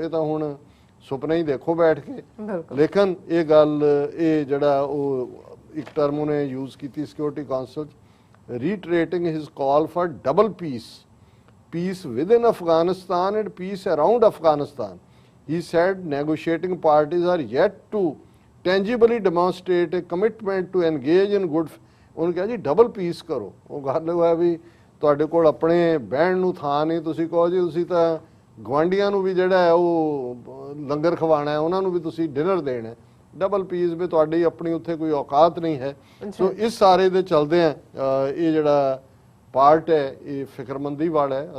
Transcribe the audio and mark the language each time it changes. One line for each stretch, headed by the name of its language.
Punjabi: ਇਹ ਤਾਂ ਹੁਣ ਸੁਪਨੇ ਹੀ ਦੇਖੋ ਬੈਠ ਕੇ। ਲੇਕਿਨ ਇਹ ਗੱਲ ਇਹ ਜਿਹੜਾ ਉਹ ਇੱਕ ਟਰਮ ਉਹਨੇ ਯੂਜ਼ ਕੀਤੀ ਸਿਕਿਉਰਿਟੀ ਕੌਂਸਲ 'ਚ,
English: Reiterating his call for double peace within Afghanistan and peace around Afghanistan. He said negotiating parties are yet to tangibly demonstrate a commitment to engage in good।
Punjabi: ਉਹਨੂੰ ਕਿਹਾ ਜੀ ਡਬਲ ਪੀਸ ਕਰੋ। ਉਹ ਗੱਲ ਹੋਇਆ ਵੀ ਤੁਹਾਡੇ ਕੋਲ ਆਪਣੇ ਬਹਿਣ ਨੂੰ ਥਾਂ ਨਹੀਂ, ਤੁਸੀਂ ਕਹੋ ਜੀ ਤੁਸੀਂ ਤਾਂ ਗਵਾਂਢੀਆਂ ਨੂੰ ਵੀ ਜਿਹੜਾ ਹੈ ਉਹ ਲੰਗਰ ਖਵਾਉਣਾ ਹੈ, ਉਹਨਾਂ ਨੂੰ ਵੀ ਤੁਸੀਂ ਡਿਨਰ ਦੇਣਾ। ਡਬਲ ਪੀਸ ਵੀ ਤੁਹਾਡੀ ਆਪਣੀ ਉੱਥੇ ਕੋਈ ਔਕਾਤ ਨਹੀਂ ਹੈ। ਸੋ ਇਸ ਸਾਰੇ ਦੇ ਚਲਦੇ ਆ ਇਹ ਜਿਹੜਾ ਪਾਰਟ ਹੈ ਇਹ ਫਿਕਰਮੰਦੀ ਵਾਲਾ ਹੈ।